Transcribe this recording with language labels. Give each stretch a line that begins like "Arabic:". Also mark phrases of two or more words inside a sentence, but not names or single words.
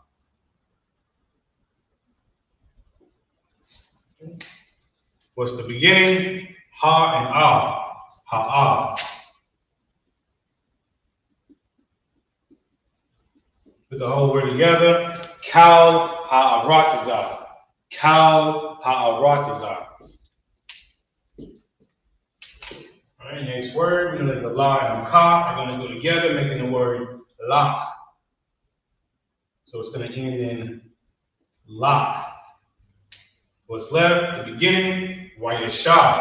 English: What's the beginning? Ha and ah. Ha-ah. Put the whole word together.
Hebrew: Kal ha-arataza. Kal ha-arataza.
English: All right, next word. We know that the la and ka are going to go together, making the word lock. So it's going to end in lock. What's left? The beginning, Wayasha.